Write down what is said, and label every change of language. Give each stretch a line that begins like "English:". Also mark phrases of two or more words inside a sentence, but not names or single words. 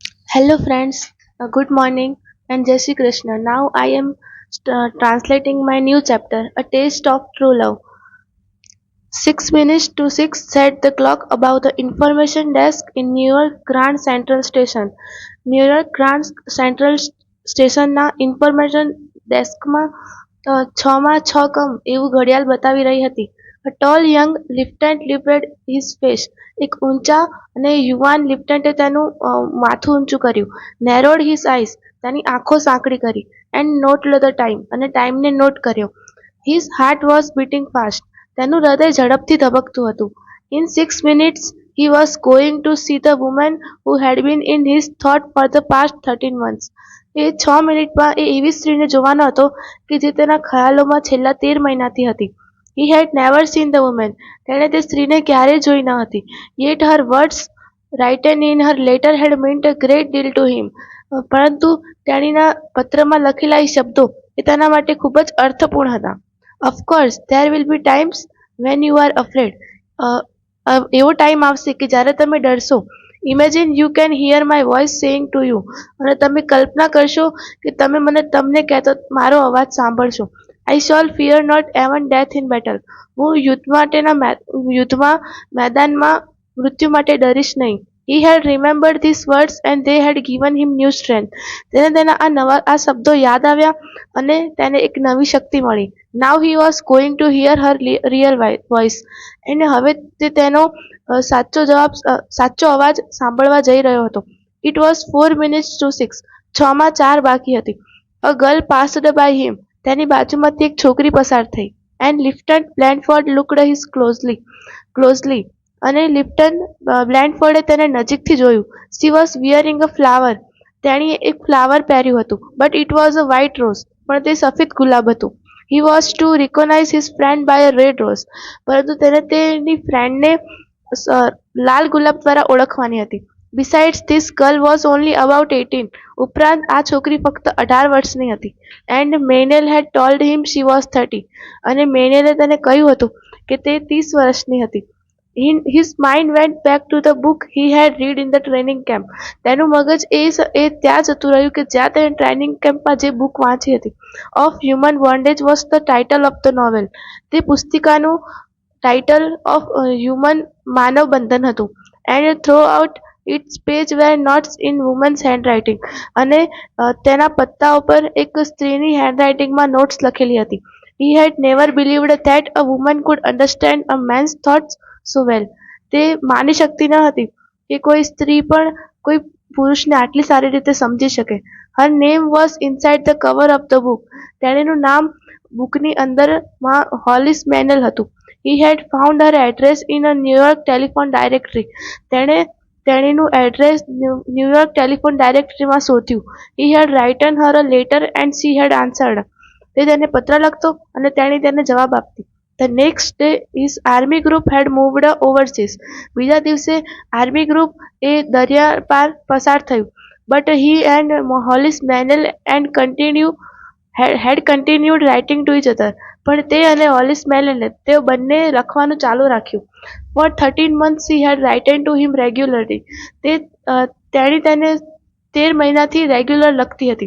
English: Hello friends, good morning and
Hindi: Jai Shri Krishna.
English: Now I am translating my new chapter, A Taste of True Love. 6 minutes to 6 said the clock above the information desk in New York Grand Central Station.
Gujarati: New York Grand Central સ્ટેશનના ઇન્ફોર્મેશન ડેસ્કમાં 6 માં 6 કમ એવું ઘડિયાળ બતાવી રહી હતી.
English: A tall young lieutenant lifted his face.
Gujarati: એક ઊંચા અને યુવાન લિફ્ટન્ટે તેનું માથું ઊંચું કર્યું.
English: Narrowed his eyes.
Gujarati: તેની આંખો સાંકડી કરી.
English: And noted the time.
Gujarati: અને ટાઈમને નોટ કર્યો.
English: His heart was beating fast.
Gujarati: તેનું હૃદય ઝડપથી ધબકતું હતું.
English: In 6 minutes he was going to see the woman who had been in his thought for the past 13 months.
Gujarati: એ 6 મિનિટમાં એ એવી સ્ત્રીને જોવાનો હતો કે જે તેના ખયાલોમાં છેલ્લા 13 મહિનાથી હતી.
English: He had never seen the woman.
Gujarati: તેણે તે સ્ત્રીને ક્યારેય જોઈ ન હતી.
English: Yet her words written in her letter had meant a great deal to him.
Gujarati: પરંતુ તેણીના પત્રમાં લખેલા એ શબ્દો એ તેના માટે ખૂબ જ અર્થપૂર્ણ હતા.
English: Of course, there will be times when you are afraid.
Gujarati: એવો ટાઈમ આવશે કે જ્યારે તમે ડરશો.
English: Imagine you can hear my voice saying to you.
Gujarati: અને તમે કલ્પના કરશો કે તમે તમને કહેતો મારો અવાજ સાંભળશો.
English: I shall fear not even death in battle.
Gujarati: હું યુદ્ધમાં મેદાનમાં મૃત્યુ માટે ડરીશ નહીં.
English: He had remembered these words and they had given him new strength.
Gujarati: તેને તેના આ શબ્દો યાદ આવ્યા અને તેને એક નવી શક્તિ મળી.
English: Now he was going to hear her real voice.
Gujarati: અને હવે તે તેનો સાચો અવાજ સાંભળવા જઈ રહ્યો હતો.
English: It was 4 minutes to 6. 6
Gujarati: માં 4 બાકી હતી.
English: A girl passed by him.
Gujarati: તેની બાજુમાંથી એક છોકરી પસાર થઈ.
English: And Lieutenant Blandford looked at him closely.
Gujarati: અને લિપ્ટન બ્લેન્ડફોર્ડે તેને નજીકથી જોયું.
English: She was wearing a flower.
Gujarati: તેણીએ એક ફ્લાવર પહેર્યું હતું.
English: But it was a white rose.
Gujarati: પણ તે સફેદ ગુલાબ હતું.
English: He was to recognize his friend by a red rose.
Gujarati: પરંતુ તેને તેની ફ્રેન્ડને લાલ ગુલાબ દ્વારા ઓળખવાની હતી.
English: Besides, this girl was only about 18.
Gujarati: ઉપરાંત આ છોકરી ફક્ત 18 વર્ષની હતી.
English: And Maynell had told him she was 30.
Gujarati: અને મેનેલે તેને કહ્યું હતું કે તે 30 વર્ષની હતી.
English: His mind went back to the book he had read in the training camp.
Gujarati: તેનું મગજ એ ત્યાં જતું રહ્યું કે જ્યાં તેણે
English: training camp
Gujarati: જે બુક વાંચી હતી.
English: Of Human Bondage was the title of the novel.
Gujarati: તે પુસ્તિકાનું ટાઇટલ ઓફ હ્યુમન માનવ બંધન હતું.
English: And throughout its page were notes in woman's handwriting.
Gujarati: અને તેના પત્તા ઉપર એક સ્ત્રીની હેન્ડરાઇટિંગમાં નોટ્સ લખેલી હતી.
English: He had never believed that a woman could understand a man's thoughts so well.
Gujarati: તે માની શકતી ન હતી કે કોઈ સ્ત્રી પણ કોઈ પુરુષને આટલી સારી રીતે સમજી શકે.
English: Her name was inside the cover of the book.
Gujarati: તેણીનું નામ બુકની અંદરમાં હોલિસ મેનલ હતું.
English: He had found her address in a New York telephone directory.
Gujarati: તેણીનું એડ્રેસ ન્યુયોર્ક ટેલિફોન ડાયરેક્ટરીમાં શોધ્યું.
English: He had written her a letter and she had answered.
Gujarati: તે તેને પત્ર લખતો અને તેણી તેને જવાબ આપતી.
English: The next day his army group had moved overseas.
Gujarati: બીજા દિવસે આર્મી ગ્રુપ એ દરિયા પાર પસાર થયું.
English: But he and Hollis Manel had continued writing to each other.
Gujarati: પણ તે અને હોલિસ મેનલે તેઓ બંને લખવાનું ચાલુ રાખ્યું.
English: For 13 months she had written to him regularly.
Gujarati: તેણી તેને 13 મહિનાથી રેગ્યુલર લખતી હતી.